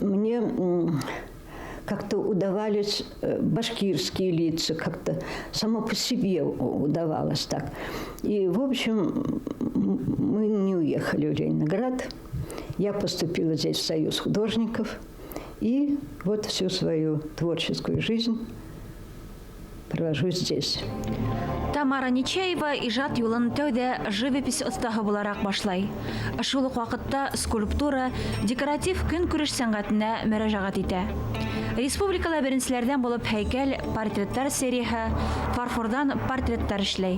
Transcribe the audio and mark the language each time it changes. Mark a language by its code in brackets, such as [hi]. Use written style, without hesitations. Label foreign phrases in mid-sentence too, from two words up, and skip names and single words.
[ru] Мне как-то удавались башкирские лица, как-то само по себе удавалось так. И, в общем, мы не уехали в Ленинград. Я поступила здесь в Союз художников. И вот всю свою творческую жизнь провожу здесь. [ba] Тамара Нечаева иҗат юлын тәүдә живопись остахы буларак башлай. Шул ук вакытта скульптура, декоратив көнкүреш сәнгатенә мөрәҗәгать итә. Республикада беренчеләрдән булып һәйкәл, портреттар серияһы, фарфордан портреттар эшләй.